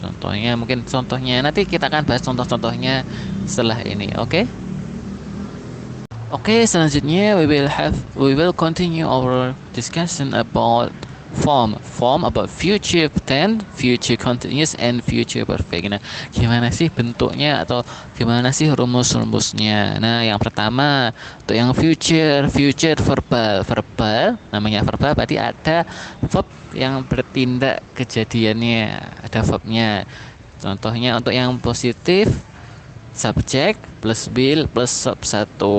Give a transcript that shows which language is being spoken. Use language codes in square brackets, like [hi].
[id] Contohnya mungkin contohnya nanti kita akan bahas contoh-contohnya setelah ini, oke? Oke, selanjutnya [en] we will continue our discussion about form about future tense, future continuous and future perfect. [id] Nah, gimana sih bentuknya atau gimana sih rumus-rumusnya? Nah, yang pertama untuk yang future verbal namanya verbal berarti ada verb yang bertindak kejadiannya, ada verbnya. Contohnya untuk yang positif subject plus will plus sub 1.